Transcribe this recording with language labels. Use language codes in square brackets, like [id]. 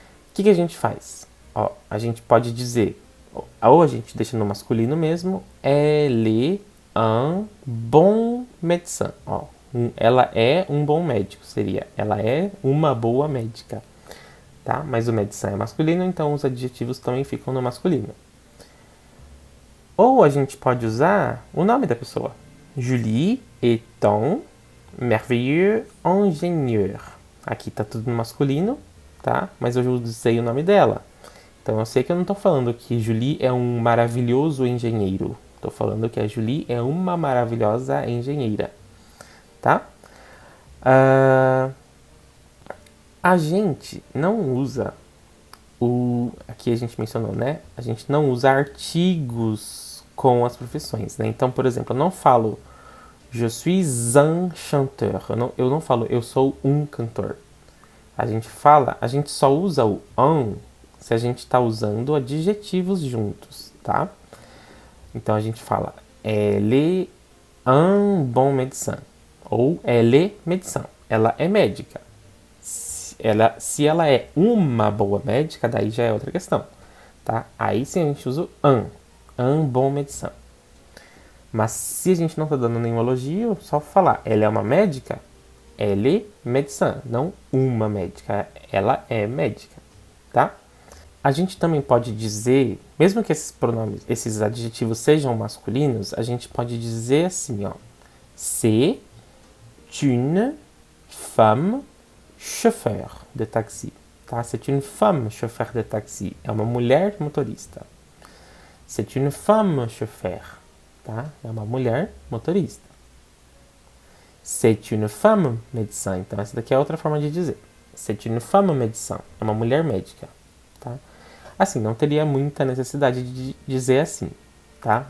[pt] O que a gente faz? Ó, a gente pode dizer, ou a gente deixa no masculino mesmo, [fr] elle est un bon médecin. [pt] Ó, ela é um bom médico, seria ela é uma boa médica. Tá? Mas o médecin é masculino, então os adjetivos também ficam no masculino. Ou a gente pode usar o nome da pessoa. [fr] Julie est un merveilleux ingénieur. [pt] Aqui tá tudo no masculino, tá? Mas eu usei o nome dela. Então eu sei que eu não tô falando que Julie é um maravilhoso engenheiro. Tô falando que a Julie é uma maravilhosa engenheira, tá? A gente não usa aqui a gente mencionou, né? A gente não usa artigos com as profissões, né? Então, por exemplo, eu não falo [fr] je suis un chanteur. [pt] Eu não falo eu sou um cantor. A gente só usa o un se a gente está usando adjetivos juntos, tá? Então a gente fala [fr] elle est un bon médecin [pt] ou [fr] elle est médecin. [pt] Ela é médica. Se ela é uma boa médica, daí já é outra questão, tá? Aí sim a gente usa [fr] un bon médecin. [pt] Mas se a gente não tá dando nenhum elogio, só falar, ela é uma médica, [fr] elle est médecin, [pt] não uma médica, ela é médica, tá? A gente também pode dizer, mesmo que esses pronomes, esses adjetivos sejam masculinos, a gente pode dizer assim, ó, [fr] c'est une femme chauffeur de taxi, [pt] tá? [fr] C'est une femme chauffeur de taxi. [pt] É uma mulher motorista. [fr] C'est une femme chauffeur, tá? [pt] É uma mulher motorista. [fr] C'est une femme médecin. [pt] Então essa daqui é outra forma de dizer. [fr] C'est une femme médecin. [pt] É uma mulher médica, tá? Assim, não teria muita necessidade de dizer assim, tá?